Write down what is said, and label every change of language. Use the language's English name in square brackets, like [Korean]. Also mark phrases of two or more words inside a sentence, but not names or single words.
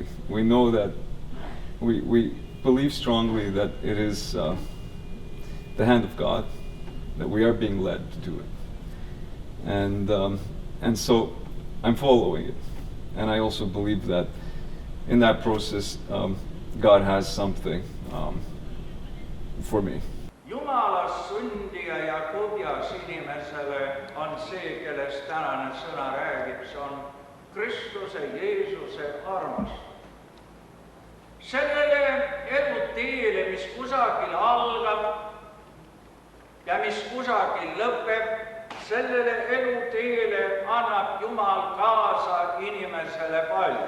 [English] We know that we believe strongly that it is the hand of God, that we are being led to do it. And so I'm following it. And I also believe that in that process, God has something for me. [Estonian] Jumalast sündija ja kubjas inimesele on see, kellest tänane sõna räägib, see on Kristuse Jeesuse armastus. Sellele eluteele, mis kusagil algab ja mis kusagil lõpeb, sellele eluteele annab Jumal kaasa inimesele palju.